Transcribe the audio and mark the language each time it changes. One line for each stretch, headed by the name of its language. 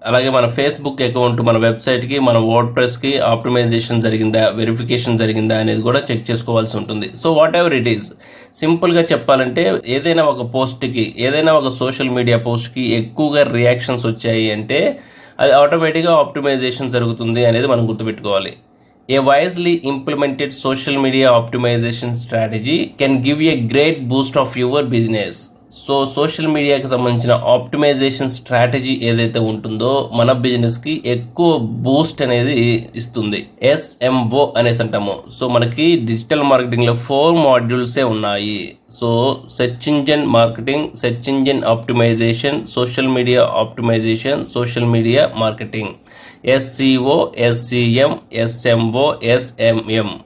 Telugu: అలాగే మన Facebook account, మన వెబ్సైట్కి, మన వర్డ్ ప్రెస్కి ఆప్టిమైజేషన్ జరిగిందా, వెరిఫికేషన్ జరిగిందా అనేది కూడా చెక్ చేసుకోవాల్సి ఉంటుంది. So
English: whatever it is,
Telugu: సింపుల్గా చెప్పాలంటే ఏదైనా ఒక పోస్ట్కి, ఏదైనా ఒక సోషల్ మీడియా పోస్ట్కి ఎక్కువగా రియాక్షన్స్ వచ్చాయి అంటే అది ఆటోమేటిక్గా ఆప్టిమైజేషన్ జరుగుతుంది అనేది మనం గుర్తుపెట్టుకోవాలి.
English: A wisely implemented social media optimization strategy can give you a great boost of your business.
Telugu: So social మీడియాకి సంబంధించిన ఆప్టిమైజేషన్ స్ట్రాటజీ ఏదైతే ఉంటుందో మన బిజినెస్కి ఎక్కువ బూస్ట్ అనేది ఇస్తుంది. SMO అనేసి అంటాము. సో మనకి డిజిటల్ మార్కెటింగ్లో 4 మాడ్యూల్సే ఉన్నాయి. So search engine marketing, search engine optimisation, social media optimisation, social media marketing, SEO, SCM, SMO, SMM.